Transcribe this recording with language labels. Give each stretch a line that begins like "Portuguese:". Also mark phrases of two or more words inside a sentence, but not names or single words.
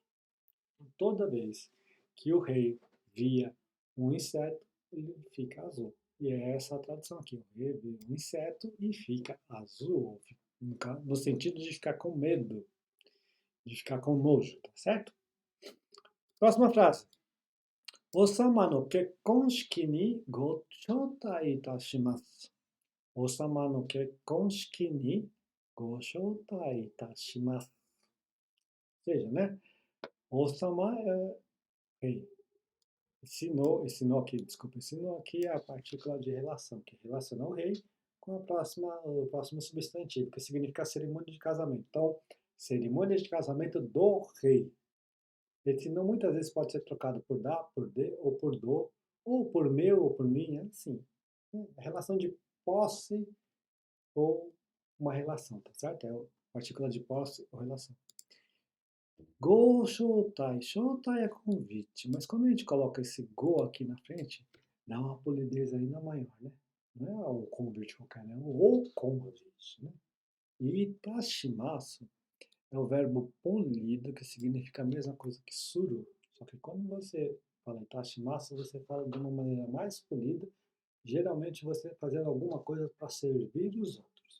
Portuguese: Toda vez que o rei via um inseto, ele fica azul. E é essa a tradução aqui. O rei vê um inseto e fica azul, no sentido de ficar com medo, de ficar com nojo, tá certo? Próxima frase.
Japanese: 王様の結婚式にご招待いたします. 王様の結婚式にご招待いたします.
Portuguese: Ou seja, né? Osama é rei. Esse no aqui, desculpa, esse no aqui é a partícula de relação, que relaciona o rei com o próximo substantivo, que significa cerimônia de casamento. Então, cerimônia de casamento do rei. Esse não muitas vezes pode ser trocado por da, por de, ou por do, ou por meu, ou por minha, assim. É relação de posse ou uma relação, tá certo? É a partícula de posse ou relação.
Japanese: ご招待.
Portuguese: Shoutai é convite, mas quando a gente coloca esse go aqui na frente, dá uma polidez ainda maior, né? Não é um convite qualquer, né? O convite, né? E itashimasu é o verbo polido, que significa a mesma coisa que suru. Só que quando você fala itashimasu, você fala de uma maneira mais polida, geralmente você fazendo alguma coisa para servir os outros.